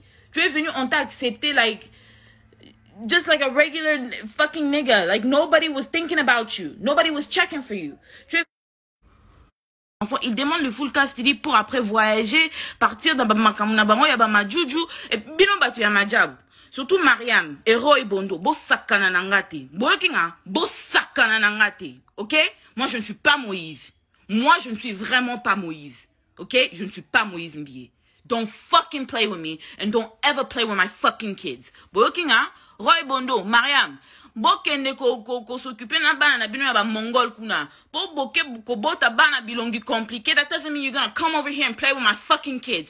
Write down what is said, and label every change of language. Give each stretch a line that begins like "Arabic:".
French: Tu es venu, on t'a accepté
English: like just like a regular fucking nigga. Like nobody was thinking about you. Nobody was checking for you.
French: Enfin, il demande le full custody pour après voyager, partir dans ma juju
Lingala: et bino batu ya Madjab. Surtout Mariam et Roy Bondo. Bo sakana nangate. Bo kinga, bo sakana nangate. OK?
French: Moi je ne suis pas Moïse. Moi je ne suis vraiment pas Moïse. OK? Je ne suis pas Moïse Mbié.
English: Don't fucking play with me and don't ever play with my fucking kids.
Lingala: Bo kinga, Roy Bondo, Mariam. Bokende ko s'occuper na bana na bino ya ba mongol kuna. Po boke ko bota bana bilongi compliqué.
English: That doesn't mean you're gonna come over here and play with my fucking kids.